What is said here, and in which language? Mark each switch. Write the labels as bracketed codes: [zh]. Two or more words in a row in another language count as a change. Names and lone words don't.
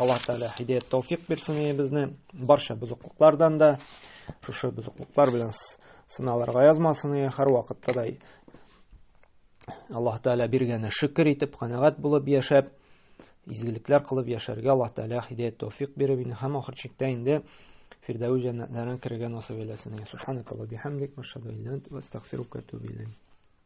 [tt] Аллаһ Тәгалә хидаят тәүфик бирсен безне барча бузыклыклардан да, шушы бузыклыклар белән сыналарга язмасын, һәр вакытта да Аллаһ Тәгалә биргәнне шөкер итеп, канәгать булып яшәп, изгелекләр кылып яшәргә Аллаһ Тәгалә хидаят тәүфик биреп һәм ахыр чиктә инде Фирдәүс җәннәтләренә кергән насыйп әйләсен. [ar] سبحانك وبحمدك وأشهد أن لا إله إلا أنت وأستغفرك وأتوب إليك.